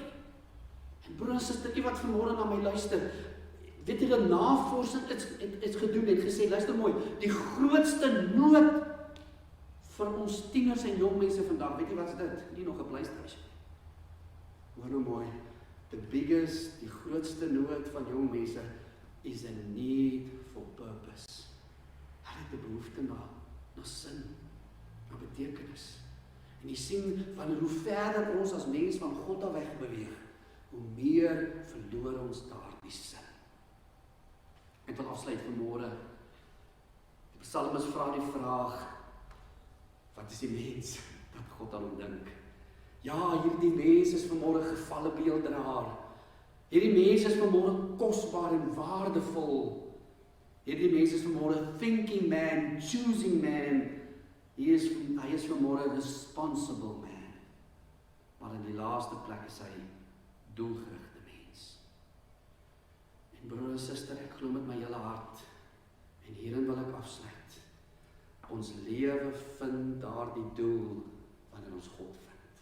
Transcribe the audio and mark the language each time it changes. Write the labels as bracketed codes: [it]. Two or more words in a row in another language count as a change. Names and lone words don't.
[af] En broers en susters, wat vanmôre na my luister, weet julle, navorsing het gedoen en gesê, luister mooi, die grootste nood vir ons tieners en jong mense vandag, weet jy wat is dit? Nie nog 'n pleisterhuis. Hoor nou mooi, die grootste nood van jong mense is [en] a need for purpose. [af] Hulle het 'n behoefte na sin, na betekenis. En jy sien, wanneer hoe verder ons as mens van God af weg beweeg, hoe meer verloor ons daardie sin. Ek wil afsluit vanmôre. Die Psalmis vra die vraag, wat is die mens dat God aan hom dink? Ja, hierdie mens is vanmôre gevalle beelddraer. Hierdie mens is vanmôre kosbaar en waardevol. Hierdie mens is vanmôre [en] thinking man, choosing man. [af] Hy is vanmôre [en] responsible man. [af] Maar in die laaste plek is hy doelgerigte mens. En broer en suster, ek glo met my hele hart, en hierin wil ek afsluit, ons lewe vind daardie doel, wanneer ons God vind.